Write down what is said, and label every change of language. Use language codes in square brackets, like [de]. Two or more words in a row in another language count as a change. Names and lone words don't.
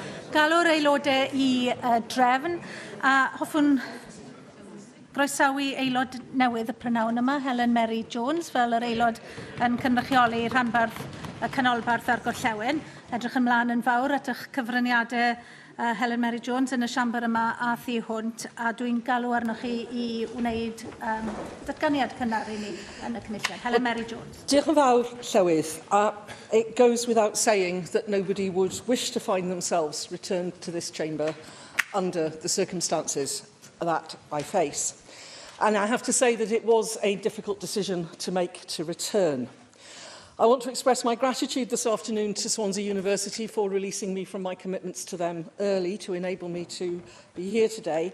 [cy] galw'r aelodau i drefn, a hoffwn groesawu aelod newydd y prynawn yma, Helen Mary Jones, fel yr aelod yn cynrychioli rhanbarth y canolbarth ar Gorllewin. Edrych ymlaen yn fawr at eich cyfraniadau Helen Mary Jones yn y siambr yma a thu hwnt, a dwi'n galw arnoch chi i wneud datganiad cynnar i ni yn y cynulliad. Helen Mary Jones. Diolch yn fawr, Llywydd. [en] It goes without saying that nobody would wish to find themselves returned to this chamber under the circumstances that I face. And I have to say that it was a difficult decision to make to return. I want to express my gratitude this afternoon to Swansea University for releasing me from my commitments to them early to enable me to be here today.